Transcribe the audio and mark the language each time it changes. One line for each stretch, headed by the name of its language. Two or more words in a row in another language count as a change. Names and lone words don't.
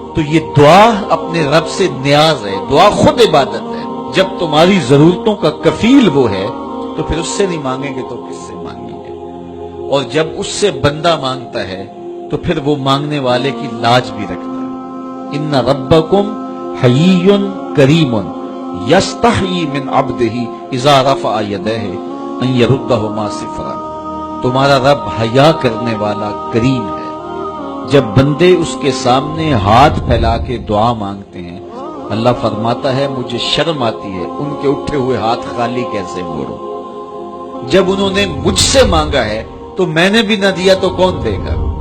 Hindi: तो ये दुआ अपने रब से न्याज है, दुआ खुद इबादत है। जब तुम्हारी जरूरतों का कफील वो है तो फिर उससे नहीं मांगेंगे तो किससे मांगेंगे। और जब उससे बंदा मांगता है तो फिर वो मांगने वाले की लाज भी रखता है।
Arabic: إن ربكم حيي كريم يستحيي من عبده إذا رفع يديه أن يردهما صفرا.
Hindi: तुम्हारा रब हया करने वाला करीम है। जब बंदे उसके सामने हाथ फैला के दुआ मांगते हैं, अल्लाह फरमाता है मुझे शर्म आती है उनके उठे हुए हाथ खाली कैसे मोड़ो। जब उन्होंने मुझसे मांगा है तो मैंने भी न दिया तो कौन देगा।